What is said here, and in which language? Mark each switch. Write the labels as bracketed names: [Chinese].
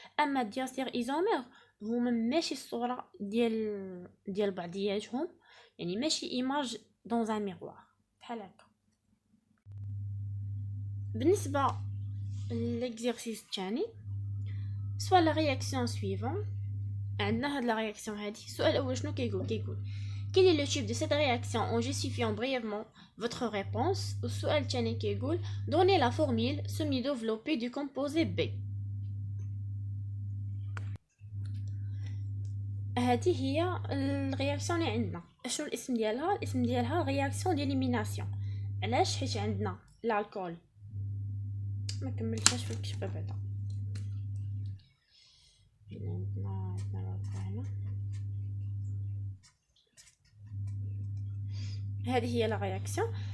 [Arabic] اما دياستير ايزومير هما ماشي الصوره ديال بعضياتهم، يعني ماشي ايماج دون ان ميروار بحال هكا. بالنسبه للإكزرسيس الثاني سوا لا رياكسيون سويفون، عندنا هاد لا رياكسيون هادي. السؤال الاول شنو كيقول [French] quel est le type de cette réaction en justifiant brièvement votre réponse. [Arabic] والسؤال الثاني كيقول [French] donnez la formule semi-développée du composé B. [Arabic] هذه هي الرياكسيون اللي عندنا. شنو الاسم ديالها؟ الاسم ديالها رياكسيون ديليميناسيون. علاش؟ حيت عندنا الكحول ما كملتهاش في الكتابه بعدا. عندنا هنا هذه هي لا رياكسيون.